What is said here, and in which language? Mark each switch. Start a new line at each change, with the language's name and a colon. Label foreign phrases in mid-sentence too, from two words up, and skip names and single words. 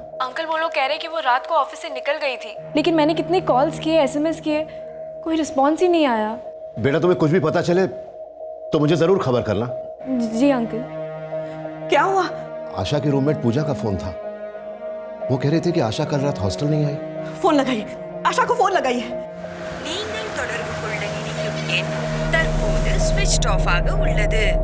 Hindi: अंकल वो लोग कह रहे कि वो रात को ऑफिस से निकल गई थी, लेकिन मैंने कितने कॉल्स किए, एसएमएस किए, कोई रिस्पॉन्स ही नहीं आया. बेटा, तुम्हें कुछ भी पता चले तो मुझे जरूर खबर करना. जी अंकल. क्या हुआ? आशा की रूममेट पूजा का फोन था. वो कह रही थी कि आशा कल रात हॉस्टल नहीं आई. फोन लगाइए, आशा को फोन लगाइए.
Tamil: நீங்கள் தொடர்பு கொள்ள நினைக்கும் எண் தற்போது
English: switched off
Tamil: ஆக உள்ளது.